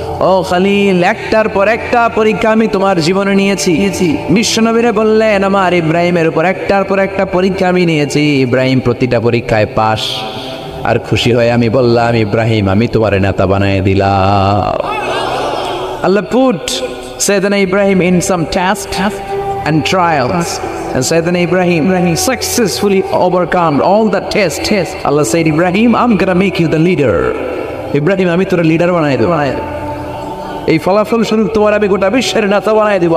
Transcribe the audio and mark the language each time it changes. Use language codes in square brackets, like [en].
[bn] ও খলিল, একটার পর একটা পরীক্ষা আমি তোমার জীবনে নিয়েছি। বিশ্বনবীরে বললেন, আমার ইব্রাহিমের উপর একটার পর একটা পরীক্ষা আমি নিয়েছি। ইব্রাহিম প্রতিটা পরীক্ষায় পাস। আর খুশি হয়ে আমি বললাম, ইব্রাহিম আমি তোমার নেতা বানায় দিলাম। [en] Allah put Sayyidina Ibrahim in some tasks and trials, and Sayyidina Ibrahim successfully overcome all the tests. Allah said, Ibrahim, I'm gonna make you the leader. [bn] Ibrahim আমি তোর লিডার বানায় দেব, এই ফলাফল স্বরূপ তোমার আমি গোটা বিশ্বের নেতা বানায় দিব।